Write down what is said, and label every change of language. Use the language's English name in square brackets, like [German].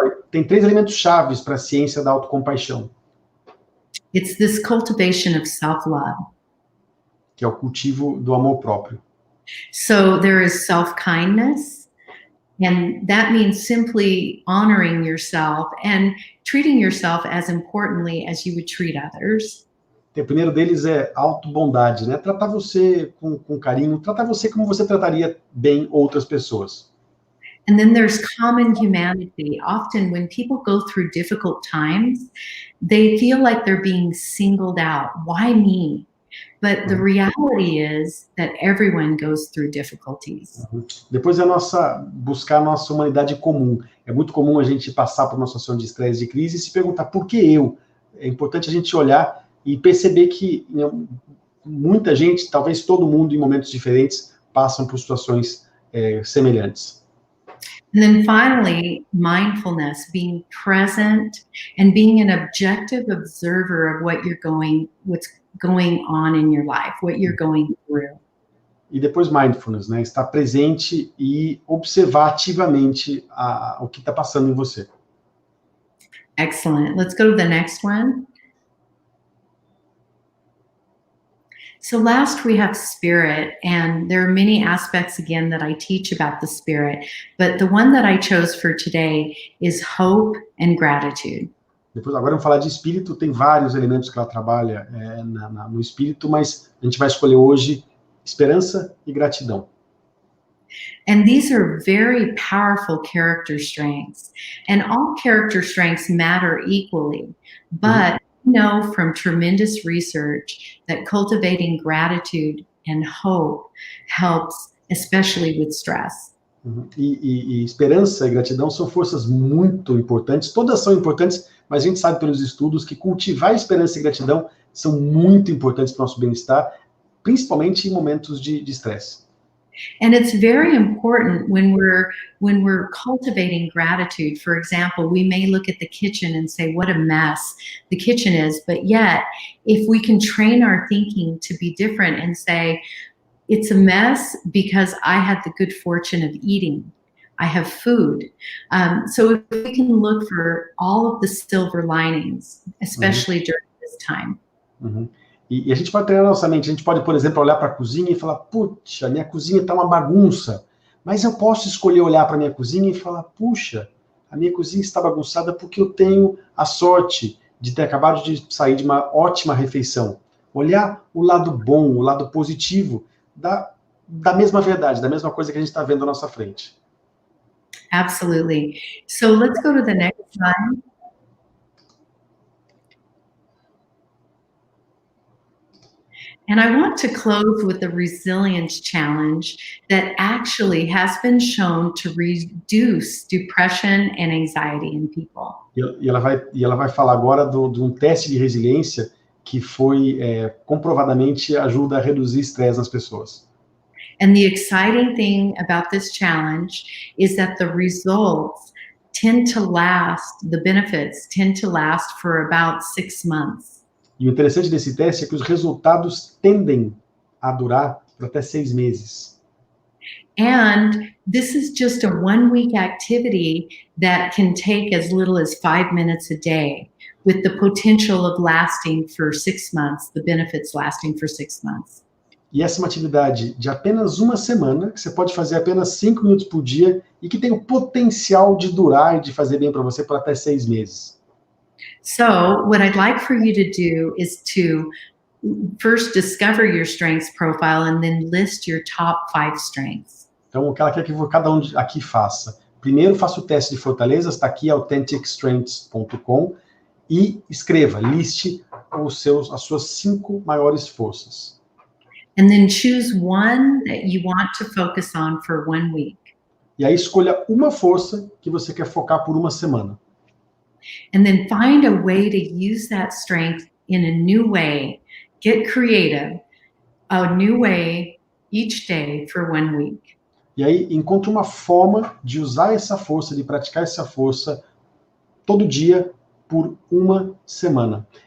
[Portuguese] Tem 3 elementos chaves para a ciência da autocompaixão. [English] It's this cultivation of self-love. [Portuguese] Que é o cultivo do amor próprio. [English] So there is self-kindness. And that means simply honoring yourself and treating yourself as importantly as you would treat others. [Portuguese] O primeiro deles é autobondade, né? Tratar você com carinho, tratar você como você trataria bem outras pessoas. [English] And then there's common humanity. Often when people go through difficult times, they feel like they're being singled out. Why me? But the reality is that everyone goes through difficulties. [Portuguese] Depois é buscar a nossa humanidade comum. É muito comum a gente passar por uma situação de estresse, de crise e se perguntar por que eu? é importante a gente olhar e perceber que muita gente, talvez todo mundo, em momentos diferentes, passam por situações semelhantes. [English] And then finally, mindfulness, being present and being an objective observer of what's going on in your life, what you're going through. [Portuguese] E depois mindfulness, né? Estar presente e observar ativamente o que está passando em você. [English] Excellent. Let's go to the next one. So last we have spirit, and there are many aspects again that I teach about the spirit, but the one that I chose for today is hope and gratitude. [Portuguese] Depois, agora vamos falar de espírito, tem vários elementos que ela trabalha no espírito, mas a gente vai escolher hoje esperança e gratidão. [English] And these are very powerful character strengths, and all character strengths matter equally, but we know from tremendous research that cultivating gratitude and hope helps, especially with stress. [Portuguese] E esperança e gratidão são forças muito importantes, todas são importantes, mas a gente sabe pelos estudos que cultivar esperança e gratidão são muito importantes para o nosso bem-estar, principalmente em momentos de estresse. [English] And it's very important when we're cultivating gratitude. For example, we may look at the kitchen and say, what a mess the kitchen is. But yet, if we can train our thinking to be different and say, it's a mess because I had the good fortune of eating. I have food. So if we can look for all of the silver linings, especially during this time. [Portuguese] E a gente pode treinar nossa mente, a gente pode, por exemplo, olhar para a cozinha e falar, puxa, minha cozinha está uma bagunça, mas eu posso escolher olhar para a minha cozinha e falar, puxa, a minha cozinha está bagunçada porque eu tenho a sorte de ter acabado de sair de uma ótima refeição. Olhar o lado bom, o lado positivo da mesma verdade, da mesma coisa que a gente está vendo à nossa frente. [English] Absolutely. So let's go to the next slide. And I want to close with the resilience challenge that actually has been shown to reduce depression and anxiety in people. [Portuguese] E ela vai falar agora de um teste de resiliência que foi comprovadamente ajuda a reduzir estresse nas pessoas. [English] And the exciting thing about this challenge is that the results tend to last, the benefits tend to last for about 6 months. [Portuguese] E o interessante desse teste é que os resultados tendem a durar por até 6 meses. [English] And this is just a 1-week activity that can take as little as 5 minutes a day, with the potential of lasting for 6 months, the benefits lasting for 6 months. [Portuguese] E essa é uma atividade de apenas uma semana, que você pode fazer apenas 5 minutos por dia, e que tem o potencial de durar e de fazer bem para você por até 6 meses. [English] So what I'd like for you to do is to first discover your strengths profile and then list your top 5 strengths. [Portuguese] Então, o que ela quer que cada um aqui faça. Primeiro, faça o teste de fortalezas, está aqui, autenticstrengths.com, e escreva, liste as suas 5 maiores forças. [English] And then choose one that you want to focus on for 1 week. [Portuguese] E aí escolha uma força que você quer focar por uma semana. [English] And then find a way to use that strength in a new way. Get creative, a new way each day for 1 week. [Portuguese] E aí encontre uma forma de usar essa força, de praticar essa força todo dia por uma semana.